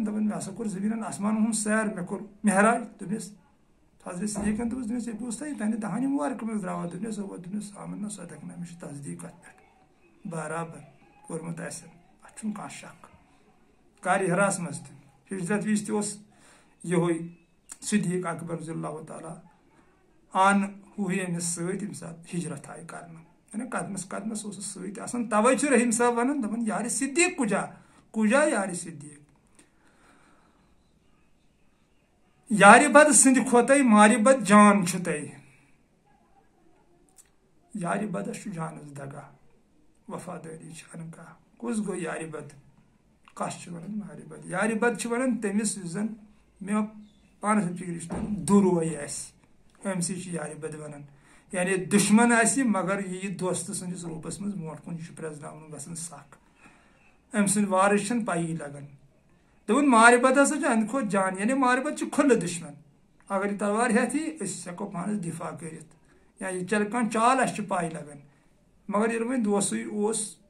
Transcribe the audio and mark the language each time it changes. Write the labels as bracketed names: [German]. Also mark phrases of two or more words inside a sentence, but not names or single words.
[Kashmiri] دپان مےٚ ہسا کوٚر زمیٖنن آسمانن ہُنٛد سیر مےٚ کوٚر معراج دوٚپنس حضرت صدیقن دوٚپُس یہِ بوٗز تۄہہِ تُہنٛدِ دہانہِ مُبارکہٕ منٛز درٛاوا دوٚپنس اوا دوٚپنس [Arabic] آمنا صدقنا [Kashmiri] مےٚ چھِ تصدیٖق اتھ پٮ۪ٹھ برابر کوٚرمُت آسہِ اتھ چھُنہٕ کانٛہہ شک کار ہراس منٛز تہِ ہجرت وِزِ تہِ اوس یِہوے صدیق اکبر [Arabic] رضی اللہ تعالیٰ [Kashmiri] آن ہوٗے أمِس سۭتۍ ییٚمہِ ساتہٕ ہجرت آیہِ کرنہٕ یعنی قدمس قدمس اوسُس سۭتۍ آسان توے چھُ رحیٖم صٲب ونان دپان [Persian] یارِ صدیق کُجا یارِ صدیق [Kashmiri] یارِ بد سٕنٛدِ کھۄتَے مارِ بد جان چھُ تۄہہِ یارِ بدس چھُ جانس دگا وفادٲری چھِ انہٕ کانٛہہ کُس گوٚو یارِ بد کس چھُ ونان یارِ بد یارِ بد چھِ ونان تٔمِس یُس زن مےٚ پانس فکرِ چھُ دُروے آسہِ أمۍ سٕے چھِ یارِ بد ونان یعنی دشمن آسہِ مگر یہِ دوست سٕنٛدِس روٗپس منٛز برونٛٹھ کُن یہِ چھُ پرٛزناونہٕ گژھان سکھ أمۍ سٕنٛدۍ وارٕچ چھنہٕ پیی لگان دوٚپُن مارِ بد ہسا چھُ اَمہِ کھۄتہٕ جان یعنی مارِ بد چھُ کھُلہٕ دشمن اگر یہِ تلوار ہٮ۪تھ یی أسۍ ہٮ۪کو پانس دفاع کٔرِتھ یا یہِ چلہِ کانٛہہ چال اَسہِ چھِ پاے لگان مگر ییٚلہِ وۄنۍ دوسٕے اوس